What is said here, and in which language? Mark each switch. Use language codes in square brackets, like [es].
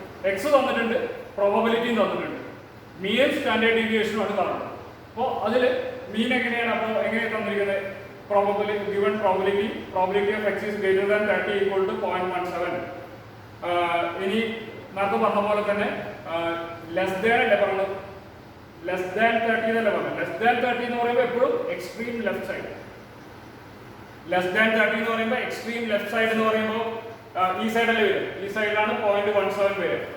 [ml] X തന്നിട്ടുണ്ട്, പ്രോബബിലിറ്റിയും തന്നിട്ടുണ്ട്. മീനും സ്റ്റാൻഡേർഡ് ഡീവിയേഷനുമാണ് കാണുന്നത്. അപ്പോൾ അതിൽ മീൻ എങ്ങനെയാണ്? അപ്പോൾ എങ്ങനെയാണ് തന്നിരിക്കുന്നത്? [en] Given probability of x is greater than 30 equal to 0.17. [ml] ഇനി നേരത്തെ പറഞ്ഞ പോലെ തന്നെ ലെസ് ദാൻ അല്ലേ പറഞ്ഞത്, ലെസ് ദാൻ 30 എന്നല്ലേ പറഞ്ഞത്. ലെസ് ദാൻ 30 എന്ന് പറയുമ്പോൾ എപ്പോഴും extreme left side. Less than 30 എന്ന് പറയുമ്പോൾ എക്സ്ട്രീം ലെഫ്റ്റ് സൈഡ് എന്ന് പറയുമ്പോൾ ഈ സൈഡല്ലേ വരും, ഈ സൈഡിലാണ് 0.17 വരും.